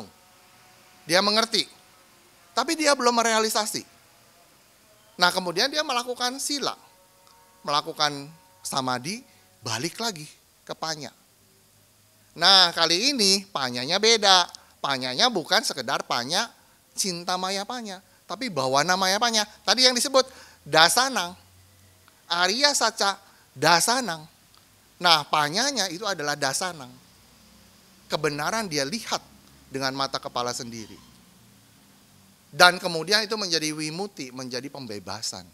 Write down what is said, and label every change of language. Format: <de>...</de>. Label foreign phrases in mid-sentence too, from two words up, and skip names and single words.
<id>Dia mengerti. Tapi dia belum merealisasi. Nah kemudian dia melakukan sila. Melakukan samadhi, balik lagi ke panya. Nah kali ini panyanya beda. Panyanya bukan sekedar</id> <pi>panya cinta maya panya.</pi> <id>Tapi</id> <pi>bawana maya panya.</pi> <id>Tadi yang disebut dasanang.</id> <pi>Arya saca dasanang.</pi> <id>Nah panyanya itu adalah dasanang. Kebenaran dia lihat dengan mata kepala sendiri. Dan kemudian itu menjadi wimuti, menjadi pembebasan.</id>